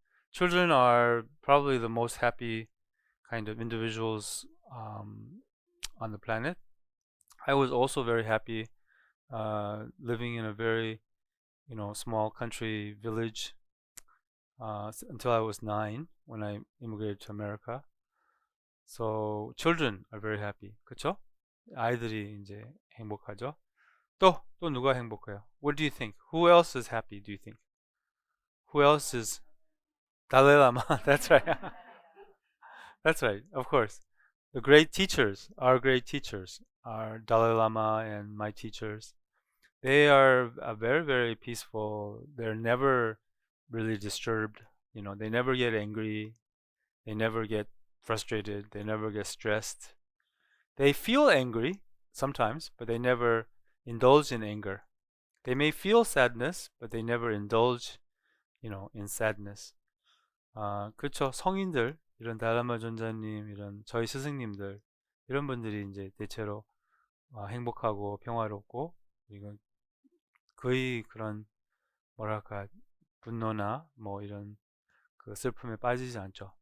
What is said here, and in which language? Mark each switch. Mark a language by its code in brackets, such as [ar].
[en] Children are probably the most happy kind of individuals on the planet. I was also very happy living in a very, small country village until I was 9 when I immigrated to America. So children are very happy. [ko] 그쵸? 아이들이 이제 행복하죠. 또 누가 행복해요? [en] What do you think? Who else is happy, do you think? Who else is Dalai Lama? That's right. That's right, of course. The great teachers, our great teachers, are Dalai Lama and my teachers. They are very, very peaceful. They're never really disturbed. They never get angry. They never get frustrated. They never get stressed. They feel angry sometimes, but they never indulge in anger. They may feel sadness, but they never indulge, in sadness. [ko] 그렇죠. 성인들, 이런 달라마 존자님, 이런 저희 스승님들, 이런 분들이 이제 대체로 행복하고 평화롭고, 그리고 거의 그런 뭐랄까 분노나 뭐 이런 그 슬픔에 빠지지 않죠.